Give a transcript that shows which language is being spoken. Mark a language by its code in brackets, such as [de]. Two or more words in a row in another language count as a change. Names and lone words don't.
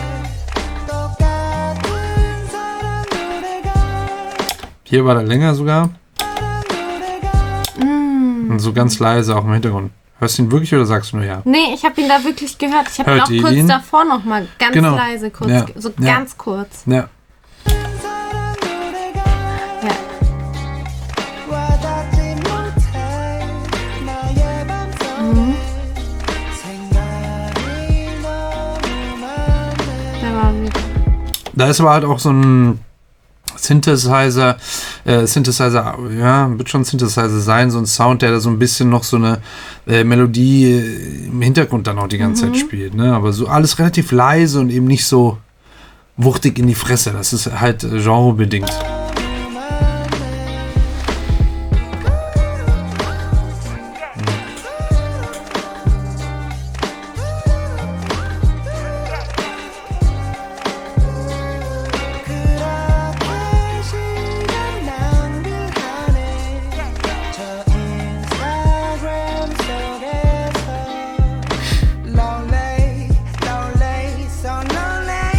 [de] Hier war der länger sogar. Und so ganz leise auch im Hintergrund. Hörst du ihn wirklich oder sagst du nur ja? Nee, ich habe ihn da wirklich gehört. Ich habe ihn Hört auch ihr kurz ihn? davor noch mal ganz Genau. leise, kurz, Ja. so Ja. ganz kurz. Ja. Ja. [ko] 와닿지 못해 나의 맘속에 생각이 너무 많네 [de] Der war wieder. Da ist aber halt auch so ein Synthesizer, ja, wird schon Synthesizer sein, so ein Sound, der da so ein bisschen noch so eine Melodie im Hintergrund dann auch die ganze Zeit spielt, ne? Aber so alles relativ leise und eben nicht so wuchtig in die Fresse. Das ist halt genrebedingt. [ko] 그렇게 시간 낭비하네 저 인스타그램 속에서 [en] Lonely, lonely, so lonely